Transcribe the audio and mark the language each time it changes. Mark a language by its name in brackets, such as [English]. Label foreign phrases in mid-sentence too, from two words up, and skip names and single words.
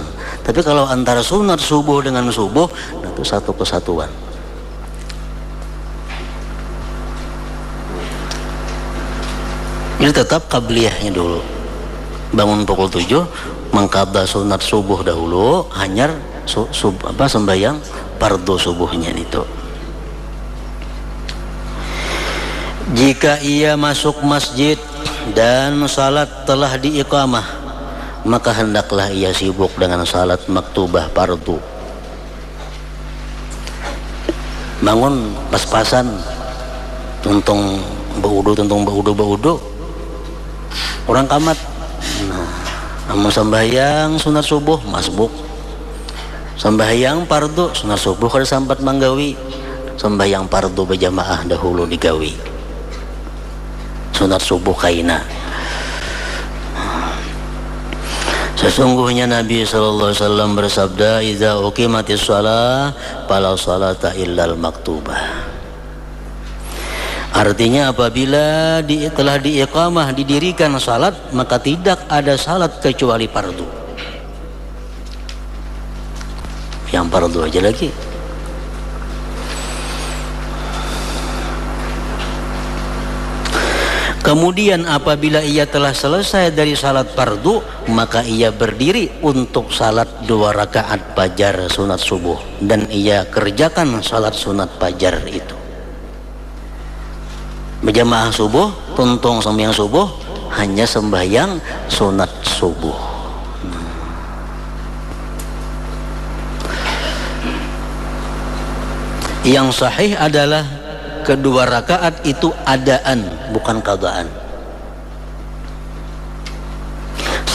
[Indonesian] Tapi kalau antara sunat subuh dengan subuh, nah itu satu kesatuan. Jadi tetap qabliyahnya dulu. [Banjar] Bangun pukul 7 mengqadha sunat subuh dahulu, hanyar sembahyang fardu subuhnya itu. [Indonesian] Jika ia masuk masjid dan salat telah diiqamah, maka hendaklah ia sibuk dengan salat maktubah fardu. [Banjar] Bangun pas-pasan tuntung baudu orang kamat. Namun sembahyang sunat subuh masbuk, sembahyang fardu sunat subuh kada sampat manggawi, sembahyang fardu berjamaah dahulu digawi. Sunat subuh kaina. Sesungguhnya Nabi SAW bersabda, [Arabic] "إذا أقيمت الصلاة فلا صلاة إلا المكتوبة." [Indonesian] Artinya apabila telah diiqamah, didirikan salat, maka tidak ada salat kecuali fardu. Yang fardu aja lagi. Kemudian apabila ia telah selesai dari salat fardu, maka ia berdiri untuk salat 2 rakaat fajar sunat subuh, dan ia kerjakan salat sunat fajar itu. [Banjar] Berjamaah subuh, tuntung sembahyang subuh, hanya sembahyang sunat subuh. [Indonesian] Yang sahih adalah kedua rakaat itu adaan, bukan qadaan.